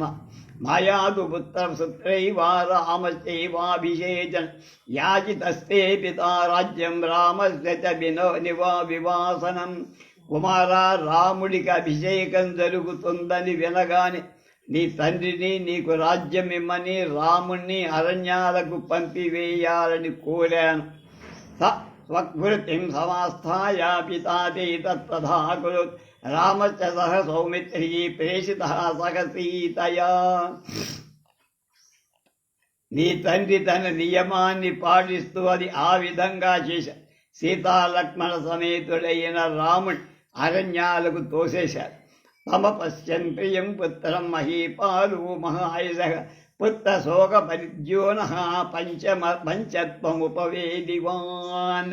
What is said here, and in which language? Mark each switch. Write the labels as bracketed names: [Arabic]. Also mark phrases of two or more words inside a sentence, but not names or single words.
[Sanskrit] మాయాదు పుత్రసుత్రైవా రామశ్చైవాభిషేచన యాజితస్తే పితా రాజ్యం రామస్య చ వివాసనం. [Telugu] కుమారా, రాముడికి అభిషేకం జరుగుతుందని వినగానే నీ తండ్రిని నీకు రాజ్యం ఇమ్మని రాముణ్ణి అరణ్యాలకు పంపివేయాలని కోరాను. [Sanskrit] स्वकृतिं समास्थाय पिता ते तत्तथा कुरुत् रामश्च सह सौमित्री प्रेषितः सह सीतया. [Telugu] నీ తండ్రి తన నియమాన్ని పాటిస్తూ అది ఆ విధంగా చేశాడు. సీతాలక్ష్మణ సమేతుడైన రాముడు అరణ్యాలకు తోసేశారు. [Sanskrit] తమ పశ్యన్ ప్రియం పుత్రం మహీపాలు మహాయశ పుత్ర శోక పరిద్యోన పంచత్వముపవేదివాన్.